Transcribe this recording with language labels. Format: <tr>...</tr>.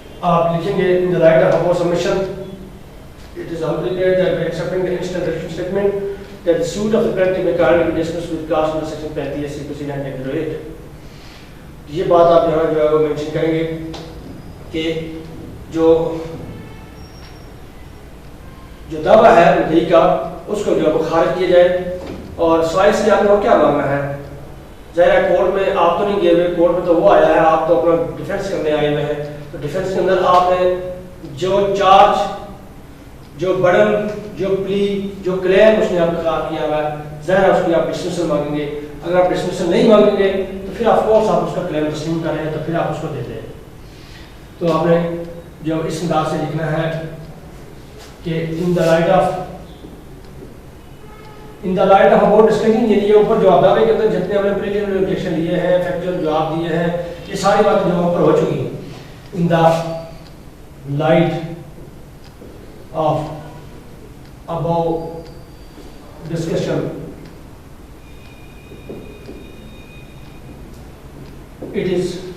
<ur>آپ لکھیں گے</ur> <en>in the light of our submission, it is humbly clear that by accepting the instant written statement that the suit of the plaintiff may currently be dismissed with clause under section 35 CPC 1908.</en> <ur>یہ بات آپ یہاں جو ہے وہ mention کریں گے کہ جو دعویٰ ہے مدعی کا اس کو جو ہے وہ خارج کیا جائے. اور سوائے سے آپ نے وہ کیا مانگنا ہے, ظاہر ہے کورٹ میں آپ تو نہیں گئے ہوئے, کورٹ میں تو وہ آیا ہے, آپ تو اپنا ڈیفینس کرنے آئے ہوئے ہیں. تو ڈیفینس کے اندر آپ نے جو چارج, جو برڈن, جو پلی, جو کلیم اس نے آپ کے خلاف کیا ہوا ہے, ظاہر ہے اس کی آپ ڈسمسل مانگیں گے. اگر آپ ڈسمسل نہیں مانگیں گے تو پھر آف کورس آپ اس کا کلیم تسلیم کریں, تو پھر آپ اس کو دے دیں. تو آپ نے جو اس انداز سے لکھنا ہے کہ</ur> <en>in the light of about discussion,</en> <ur>یعنی یہ اوپر جواب دعوے کے اندر جتنے ہم نے پریلیمنری آبجیکشن لیے ہیں، فیکچوئل جواب دیے ہیں، یہ ساری باتیں جو اوپر ہو چکی ہیں.</ur> <en>in the light of about discussion it is</en>